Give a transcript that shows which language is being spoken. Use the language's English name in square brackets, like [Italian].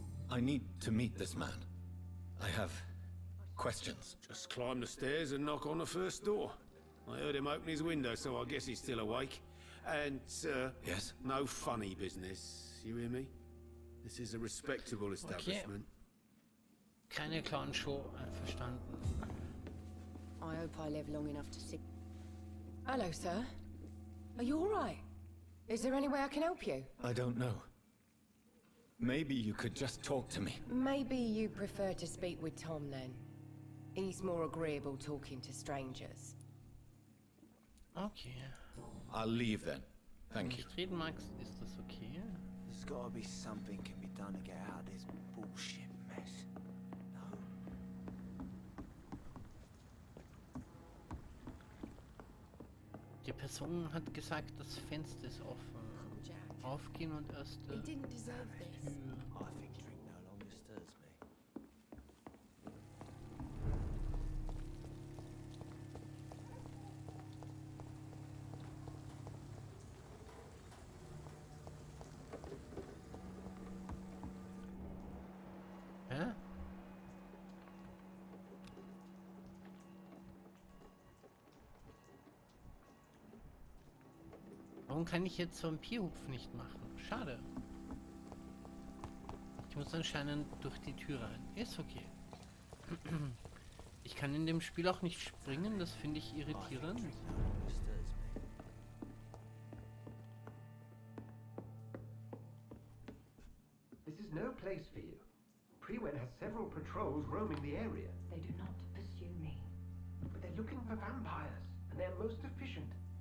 [English] I need to meet this man. I have questions. Just climb the stairs and knock on the first door. I heard him open his window, so I guess he's still awake. And, Yes? no funny business. You hear me? This is a respectable establishment. [German] Keine Clownshow, einverstanden. [English] I hope I live long enough to see. Hello, sir. Are you all right? Is there any way I can help you? I don't know. Maybe you could just talk to me. Maybe you prefer to speak with Tom then. He's more agreeable talking to strangers. Okay. I'll leave then. [German] Wenn [English] Thank you. [German] du nicht reden magst, ist das okay? [English] There's gotta be something can be done to get out of this bullshit mess. No? [German] Die Person hat gesagt, das Fenster ist offen. Aufgehen und erst [English] He didn't deserve this. I think drink no longer stirs me. Hä? [German] Warum kann ich jetzt Vampirhupf nicht machen? Schade. Ich muss anscheinend durch die Tür rein. Ist okay. Ich kann in dem Spiel auch nicht springen, das finde ich irritierend. [English] Drink no longer stirs me. This is no place for you. Prewen has several patrols roaming the area, They do not pursue me. but they're looking for vampires, and they're most efficient.